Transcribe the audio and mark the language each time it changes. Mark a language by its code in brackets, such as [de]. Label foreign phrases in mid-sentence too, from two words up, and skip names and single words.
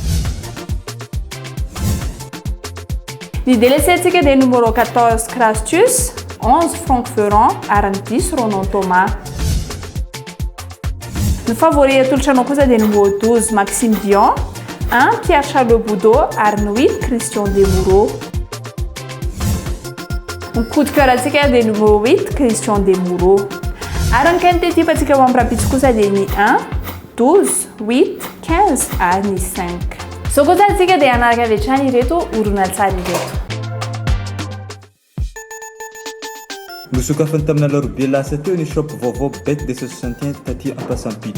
[mg] Ny délaissé antsika dia numéro 14 Crastus, 11 Franck Ferrand ary ny 10 Ronan Thomas. Ny favori atolotranao kosa dia numéro 12 Maxime Dion, 1 Pierre Charles Boudot ary ny 8 Christian Demoureau. Ny [fr] coup de cœur [mg] antsika dia numéro 8 Christian Demoureau. Ary ny [fr] qualité type [mg] antsika mampirapitso kosa dia ny 1, 12, 8, 15 ary ny 5. So kosa antsika dia anaraka avetrany ireto oronan-tsary ireto. Nosokafany tamina larobe lasa teo ny shop vaovao Bet 261 taty Ampasampito.